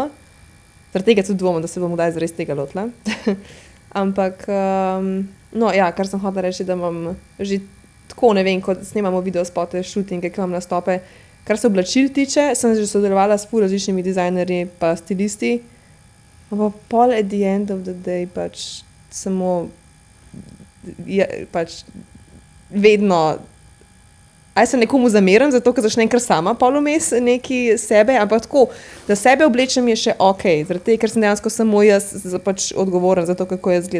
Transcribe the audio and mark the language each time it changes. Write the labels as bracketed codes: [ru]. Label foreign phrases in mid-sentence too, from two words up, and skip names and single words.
[sl] Zaradi tega tudi dvomim, da se bom kdaj zares tega lotila. Ampak, no ja, kar sem hotela reči, da imam že tako, ne vem, ko snemamo videospote, shootinge, ki imam nastope. Kar se oblačil tiče, sem že sodelovala s ful različnimi dizajnerji pa stilisti. Pa pol [en] at the end of the day [sl] pač samo pač vedno aj se nekomu zameram, zato ker začnem kar sama pol vmes neki sebe, ampak tako, da sebe oblečem je še okej, zaradi tega, ker sem dejansko samo jaz pač odgovoren za to, kako jaz gledam.